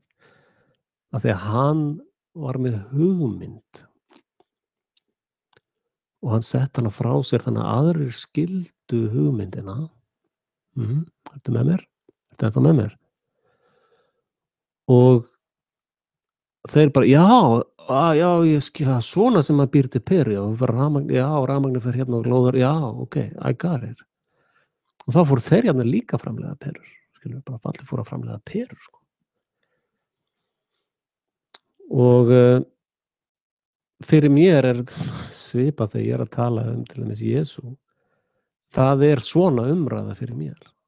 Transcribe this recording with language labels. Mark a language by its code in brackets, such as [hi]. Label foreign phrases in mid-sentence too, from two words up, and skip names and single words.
[is] Af því að hann var með hugmynd og hann sett hana frá sér þannig að aðrir skildu hugmyndina. Ertu með mér? Ertu ennþá með mér? Og þeir bara, já, ég skil það, svona sem maður býr til peru, rafmagni fer hérna og glóðar, já, [en] ok, I got it. [is] Og þá fóru þeir hérna líka að framleiða perur, skilur, bara allir fóru að framleiða perur, sko. Og fyrir mér er svipað þegar ég er að tala til dæmis Jesú, það er svona umræða fyrir mér.